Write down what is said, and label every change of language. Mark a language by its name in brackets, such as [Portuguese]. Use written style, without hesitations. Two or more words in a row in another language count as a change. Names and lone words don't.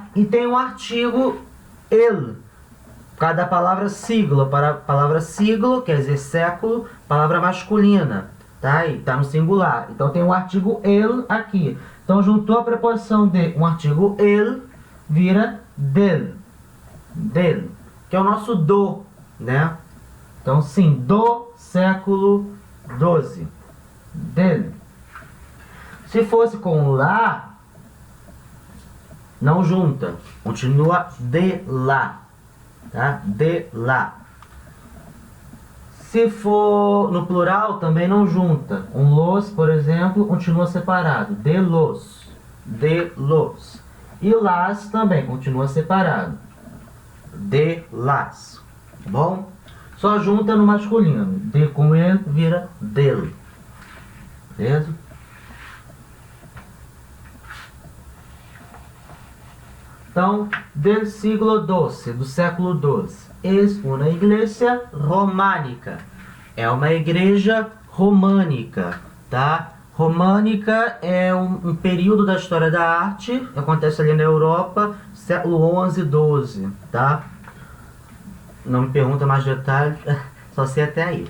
[Portuguese] E tem o artigo ele. Cada palavra siglo, para palavra siglo, quer dizer século, palavra masculina, tá? E tá no singular. Então tem o artigo ele aqui. Então juntou a preposição de um artigo ele, vira del. Del, que é o nosso do, né? Então sim, do século XII. Del. Se fosse com lá, não junta, continua de lá. Tá? De lá. Se for no plural, também não junta. Um los, por exemplo, continua separado. [Spanish] De los. De los. [Portuguese] E las também continua separado. [Spanish] De las. [Portuguese] Tá bom? Só junta no masculino. De com ele vira del. Beleza? Então, [Spanish] del siglo XII, [Portuguese] do século XII, [Spanish] es una iglesia románica. [Portuguese] É uma igreja românica, tá? Românica é um período da história da arte, acontece ali na Europa, século XI, XII, tá? Não me pergunta mais detalhes, só sei até aí.